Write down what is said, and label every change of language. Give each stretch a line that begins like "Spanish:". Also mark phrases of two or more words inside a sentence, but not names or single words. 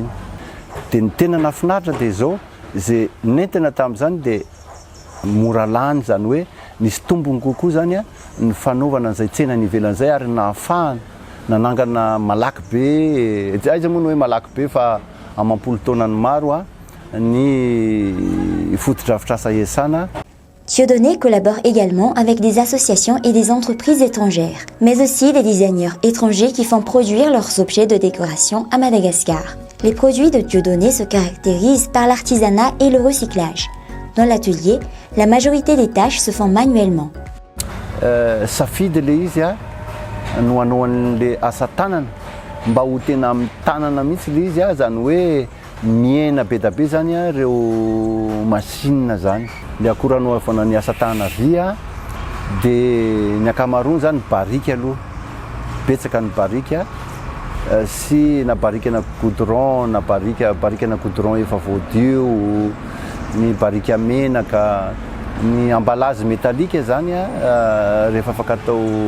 Malagasy: Dia ny tena nafinaritra dia zao izay nentina tamin'izany dia mora lany zany hoe nisy tombony kokoa zany ny fanaovana an'izay tsena ny ivelany zay ary nahafahana nanangana malaky be, aiza moa ny hoe malaky be fa amampolo taonany maro ny fotodrafitrasa iasana.
French: Dieudonné collabore également avec des associations et des entreprises étrangères, mais aussi des designers étrangers qui font produire leurs objets de décoration à Madagascar. Les produits de Dieudonné se caractérisent par l'artisanat et le recyclage. Dans l'atelier, la majorité des tâches se font manuellement.
Malagasy: Safidy le izy no hanao an'le asa tanana mba ho tena amin'ny tanana mihitsy le izy zany hoe miena be da be zany ireo machine zany. Le akora anaovana ny asa tanana vy dia ny ankamaroany zany barika aloha, betsaka ny barika sy na barika na goudron na barika na goudron efa voadio, ny barika menaka, ny
French: emballage métallique
Malagasy: zany rehefa afaka atao